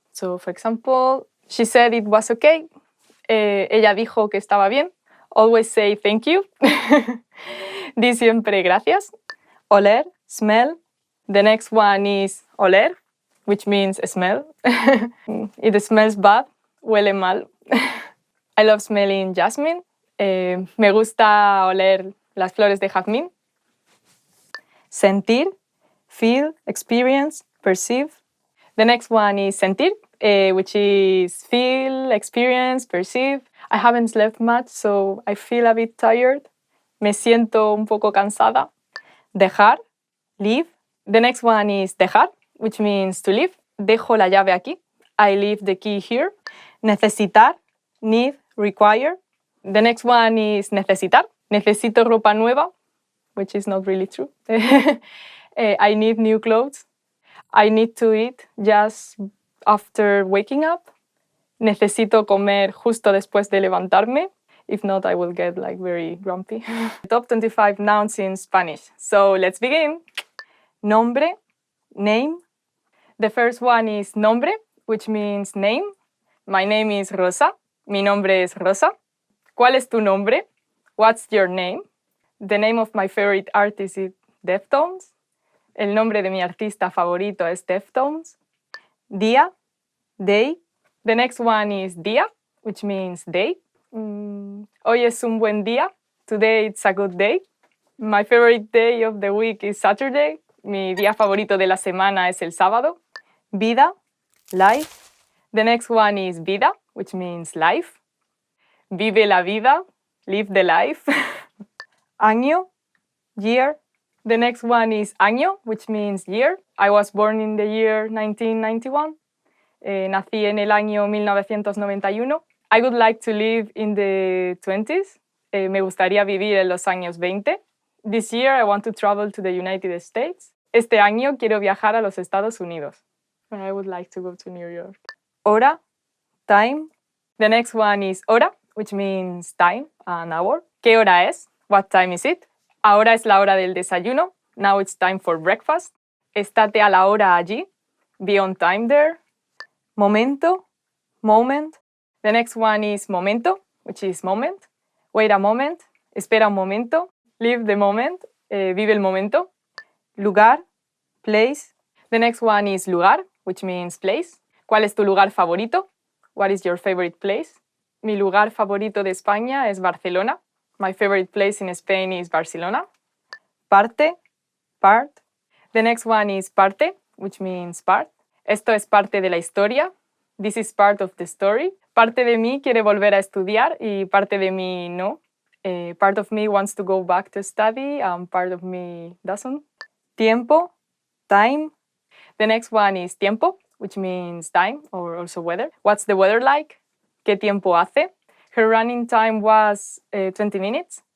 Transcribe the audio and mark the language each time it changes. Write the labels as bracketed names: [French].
[English] So, for example, she said it was okay. [Spanish] Ella dijo que estaba bien. [English] Always say thank you. [Spanish] Di siempre gracias. [English] Oler, smell. The next one is oler, which means smell. It smells bad, [Spanish] huele mal. [English] I love smelling jasmine. [Spanish] Me gusta oler las flores de jazmín. [English] Sentir, feel, experience, perceive. The next one is sentir, which is feel, experience, perceive. I haven't slept much, so I feel a bit tired. [Spanish] Me siento un poco cansada. [English] Dejar, leave. The next one is dejar, which means to leave. [Spanish] Dejo la llave aquí. [English] I leave the key here. Necesitar, need, require. The next one is necesitar. [Spanish] Necesito ropa nueva, [English] which is not really true. I need new clothes. I need to eat just after waking up. [Spanish] Necesito comer justo después de levantarme. [English] If not, I will get like very grumpy. Top 25 nouns in Spanish. So let's begin. Nombre, name. The first one is nombre, which means name. My name is Rosa. [Spanish] Mi nombre es Rosa. ¿Cuál es tu nombre? [English] What's your name? The name of my favorite artist is Deftones. [Spanish] El nombre de mi artista favorito es Deftones. [English] Día, day. The next one is día, which means day. [Spanish] Hoy es un buen día. [English] Today it's a good day. My favorite day of the week is Saturday. [Spanish] Mi día favorito de la semana es el sábado. [English] Vida, life. The next one is vida, which means life. [Spanish] Vive la vida, [English] live the life. Año, year. The next one is año, which means year. I was born in the year 1991. [Spanish] Nací en el año 1991. [English] I would like to live in the 20s. [Spanish] Me gustaría vivir en los años 20. [English] This year I want to travel to the United States. [Spanish] Este año quiero viajar a los Estados Unidos. [English] And I would like to go to New York. Hora, time. The next one is hora, which means time, an hour. [Spanish] ¿Qué hora es? [English] What time is it? [Spanish] Ahora es la hora del desayuno. [English] Now it's time for breakfast. [Spanish] Estate a la hora allí. [English] Be on time there. Momento, moment. The next one is momento, which is moment. Wait a moment. [Spanish] Espera un momento. [English] Live the moment. [Spanish] Vive el momento. Lugar, [English] place. The next one is lugar, which means place. [Spanish] ¿Cuál es tu lugar favorito? [English] What is your favorite place? [Spanish] Mi lugar favorito de España es Barcelona. [English] My favorite place in Spain is Barcelona. Parte, part. The next one is parte, which means part. [Spanish] Esto es parte de la historia. [English] This is part of the story. [Spanish] Parte de mí quiere volver a estudiar y parte de mí no. [English] Part of me wants to go back to study and part of me doesn't. Tiempo, time. The next one is tiempo, which means time or also weather. What's the weather like? [Spanish] ¿Qué tiempo hace? [English] Her running time was 20 minutes.